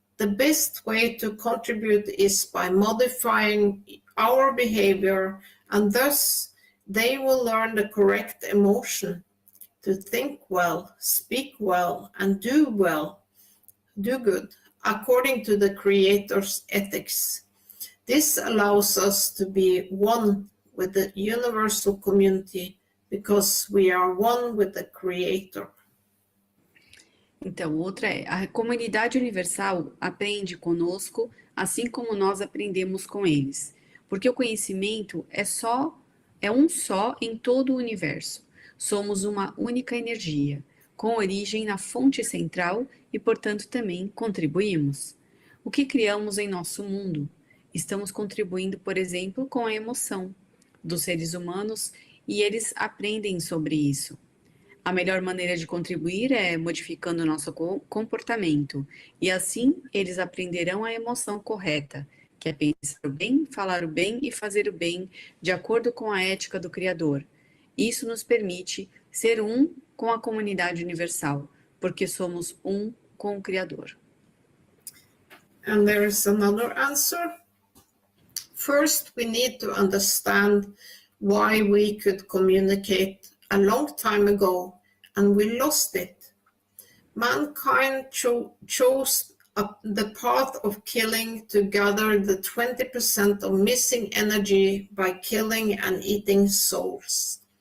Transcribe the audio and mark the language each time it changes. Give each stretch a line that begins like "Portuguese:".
English: The best way to contribute is by modifying our behavior, and thus they will learn the correct emotion to think well, speak well, and do good, according to the Creator's ethics. This allows us to be one with the universal community because we are one with the Creator.
Portuguese: Então, outra é: a comunidade universal aprende conosco, assim como nós aprendemos com eles, porque o conhecimento é um só em todo o universo. Somos uma única energia, com origem na fonte central e, portanto, também contribuímos. O que criamos em nosso mundo? Estamos contribuindo, por exemplo, com a emoção dos seres humanos e eles aprendem sobre isso. A melhor maneira de contribuir é modificando o nosso comportamento, e assim eles aprenderão a emoção correta, que é pensar o bem, falar o bem e fazer o bem de acordo com a ética do Criador. Isso nos permite ser um com a comunidade universal, porque somos um com o Criador.
English: And there is another answer. First, we need to understand why we could communicate a long time ago and we lost it. Mankind chose the path of killing to gather the 20% of missing energy by killing and eating souls.